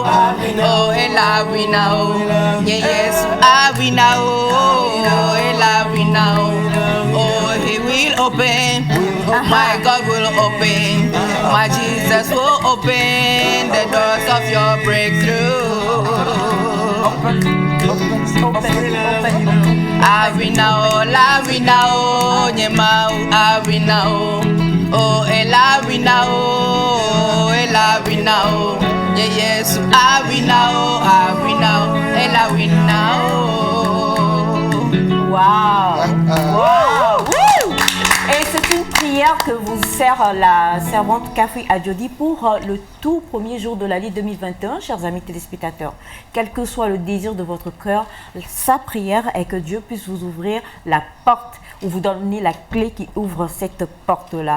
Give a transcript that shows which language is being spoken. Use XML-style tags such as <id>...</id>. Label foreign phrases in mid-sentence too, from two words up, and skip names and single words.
<en>Oh, el awinao. Yes, awinao. El awinao. Oh, he will open. My God will open. My Jesus will open the doors of your breakthrough. Awinao, lawinao, nyemao, awinao. Oh, el awinao, el awinao. Yes, awinao, awinao, el awinao. Wow. Wow. Woo.</en> <fr>Et c'est une prière que vous sert la servante Café à Jody pour le tout premier jour de l'année 2021, chers amis téléspectateurs. Quel que soit le désir de votre cœur, sa prière est que Dieu puisse vous ouvrir la porte ou vous donner la clé qui ouvre cette porte-là.</fr>